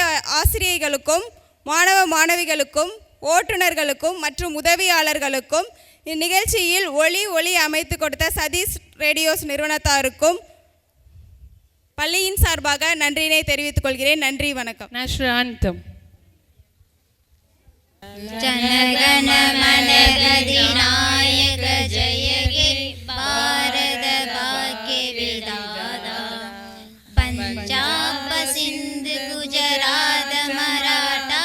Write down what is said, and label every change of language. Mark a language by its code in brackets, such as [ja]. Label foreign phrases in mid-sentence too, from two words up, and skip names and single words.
[ta] ஆசிரியைகளுக்கும் மாணவ மாணவிகளுக்கும் ஓட்டுநர்களுக்கும் மற்றும் உதவியாளர்களுக்கும் இந்நிகழ்ச்சியில் ஒளி அமைத்து கொடுத்த சதீஷ் ரேடியோஸ் நிறுவனத்தாருக்கும் பள்ளியின் சார்பாக நன்றியினை தெரிவித்துக் கொள்கிறேன். நன்றி, வணக்கம். [en] National Anthem. [bn] জনগণ মন গদিনায়ক জয় হে ভারত ভাগ্য বিধাতা পঞ্জাব সিন্ধ গুজরাট মারাঠা